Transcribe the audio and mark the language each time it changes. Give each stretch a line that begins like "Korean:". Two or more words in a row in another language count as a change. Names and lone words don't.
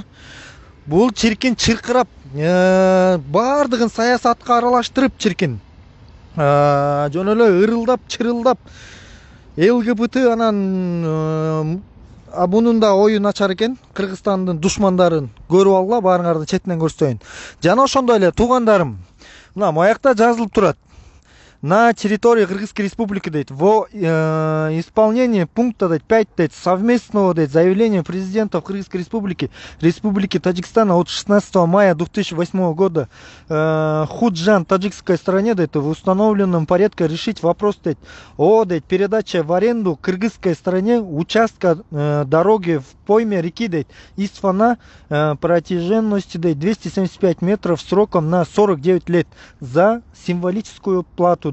Kyrgyz: Бул чиркин чыркырап, баардыгын саясатка аралаштырып чиркин. Жөн эле ырылдап, чырылдап, ЛГБТ анан бунун да ою начар экен. Кыргызстандын душмандарын көрүп алгыла, баарыңарды четинен көрсөтөйүн. Жана ошондой эле туугандарым, мына моякта жазылып турат.
Russian: На территории Кыргызской Республики, во исполнение пункта 5 совместного заявления президента Кыргызской Республики Таджикистана от 16 мая 2008 года Худжан таджикской стороне в установленном порядке решить вопрос о передаче в аренду кыргызской стороне участка дороги в пойме реки Исфана протяженностью 275 метров сроком на 49 лет за символическую плату.